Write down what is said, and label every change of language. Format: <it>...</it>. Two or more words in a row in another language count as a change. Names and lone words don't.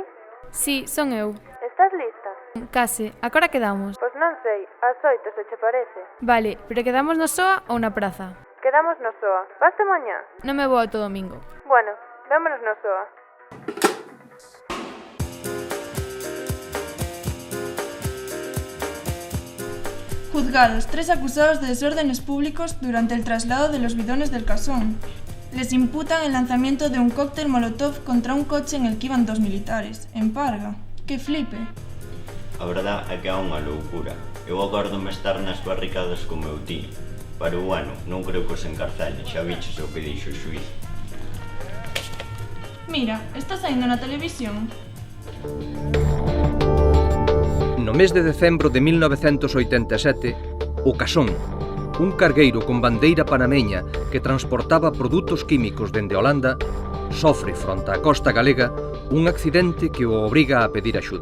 <gl>Sí, son eu. Estás lista? Case, agora quedamos. Pois non sei, ás 8 se che parece. Vale, pero quedamos no SOA ou na praza? Quedamos no SOA. Vaste mañá? Non me vou todo domingo. Bueno, vémonos no SOA.</gl> <es>Juzgados 3 acusados de desórdenes públicos durante el traslado de los bidones del Casón. Les imputan el lanzamiento de un cóctel molotov contra un coche en el que iban 2 militares, en Parga. ¡Qué flipe!</es> <gl>A verdad é que é unha loucura. Eu acórdome estar nas barricadas co meu tío. Pero bueno, non creo que os encarcelen, xa viches o que dixo o xuiz. Mira, está saindo na televisión. No mes de decembro de 1987, o Casón, un cargueiro con bandeira panameña que transportaba produtos químicos dende Holanda, sofre fronte á costa galega un accidente que o obriga a pedir axuda.</gl>